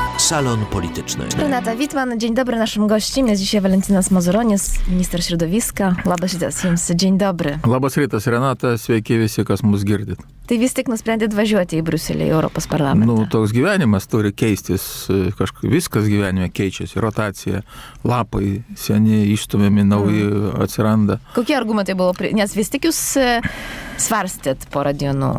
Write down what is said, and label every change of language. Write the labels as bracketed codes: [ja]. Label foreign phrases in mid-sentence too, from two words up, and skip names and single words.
[pl] Salon Polityczny. Renata Wittmann, dzień dobry. Naszym gościem jest dzisiaj Valentinas Mazuronis, minister środowiska. [lt] Labas rytas jums, [pl] dzień dobry. [lt] Labas rytas, Renata, sveiki visi, kas mus girdit. Tai vis tik nusprendėt važiuoti į Briuselį, į Europos parlamentą. Toks gyvenimas turi keistis, viskas gyvenime keičiasi, rotacija, lapai, seni išstumiami, nauji atsiranda. Kokie argumentai buvo, nes vis tik jūs svarstėt porą dienų?